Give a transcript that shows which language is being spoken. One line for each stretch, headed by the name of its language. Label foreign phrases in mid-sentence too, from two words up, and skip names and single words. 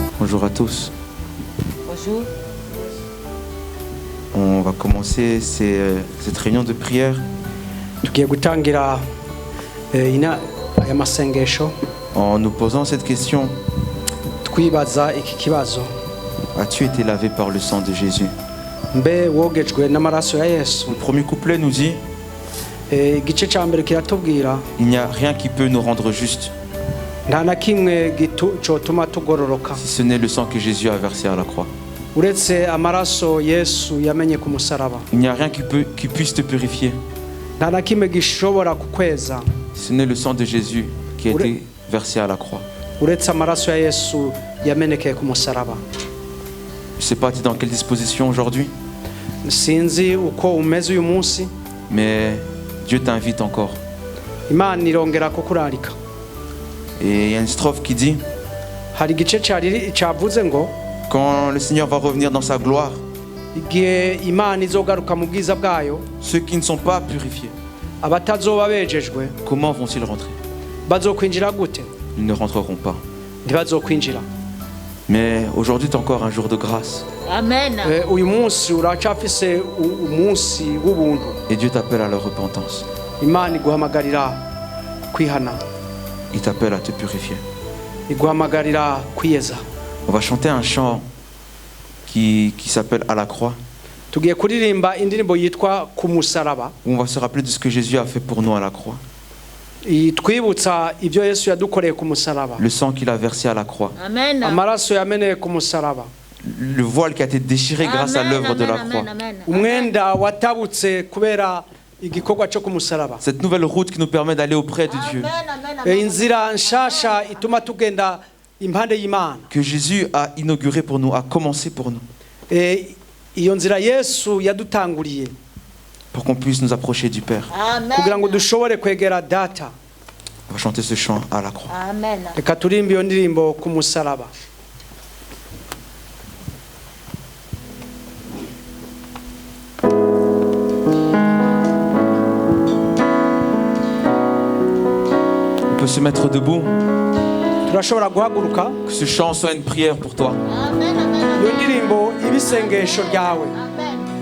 French: Bonjour à tous. Bonjour. On va commencer cette réunion de prière
Rundi: tugiye gutangira aya masengesho
French: en nous posant cette question.
Rundi: twibaza iki kibazo:
French: As-tu été lavé par le sang de Jésus?
Rundi: mbe wogejwe n'amaraso ya Yesu?
French: Le premier couplet nous dit:
Rundi: igice ca mbere kiratubwira
French: il n'y a rien qui peut nous rendre justes
Rundi: nta na kimwe cotuma tugororoka
French: si ce n'est le sang que Jésus a versé à la croix.
Rundi: uretse amaraso Yesu yamenye ku musaraba.
French: Il n'y a rien qui puisse te purifier
Rundi: nta na kimwe gishobora kukweza
French: si ce n'est le sang de Jésus qui a été versé à la croix.
Rundi: uretse amaraso ya Yesu yamenekeye ku musaraba.
French: Je ne sais pas tu es dans quelle disposition aujourd'hui,
Rundi: sinzi uko umeze uyu munsi,
French: mais Dieu t'invite encore.
Rundi: Imana irongera kukurarika.
French: Et il y a une strophe qui dit:
Rundi: hari igice cavuze ngo
French: quand le Seigneur va revenir dans sa gloire,
Rundi: igihe Imana izogaruka mu bwiza bwayo,
French: ceux qui ne sont pas purifiés,
Rundi: abatazoba bejejwe
French: comment vont-ils rentrer?
Rundi: bazokwinjira gute?
French: Ils ne rentreront pas.
Rundi: Ntibazokwinjira.
French: Mais aujourd'hui est encore un jour de grâce. Amen.
Rundi: uyu munsi uracafise umunsi w'ubuntu.
French: Et Dieu t'appelle à la repentance.
Rundi: Imana iguhamagarira kwihana,
French: Il t'appelle à te purifier.
Rundi: iguhamagarira kwiyeza.
French: On va chanter un chant qui s'appelle À la croix,
Rundi: tugiye kuririmba indirimbo yitwa ku musaraba,
French: où on va se rappeler de ce que Jésus a fait pour nous à la croix.
Rundi: twibutsa ibyo Yesu yadukoreye ku musaraba,
French: Le sang qu'il a versé à la croix. Amen.
Rundi: amaraso yameneye ku musaraba,
French: Le voile qui a été déchiré grâce à l'œuvre de la croix.
Rundi: umwenda watabutse kubera igikorwa cyo ku musaraba,
French: Cette nouvelle route qui nous permet d'aller auprès de Dieu.
Rundi: inzira nshasha ituma tugenda impande y'Imana.
French: Que Jésus a inauguré pour nous, a commencé pour nous.
Rundi: Iyo nzira Yesu yadutanguriye
French: Pour qu'on puisse nous approcher du Père.
Rundi: kugira ngo dushobore kwegera data.
French: On va chanter ce chant à la croix. Amen.
Rundi: Reka turimbe iyo ndirimbo ku musaraba.
French: On peut se mettre debout.
Rundi: Turashobora guhaguruka,
French: Que ce chant soit une prière pour toi. Amen. Amen.
Rundi: iyo ndirimbo ibisengesho ryawe. Amen.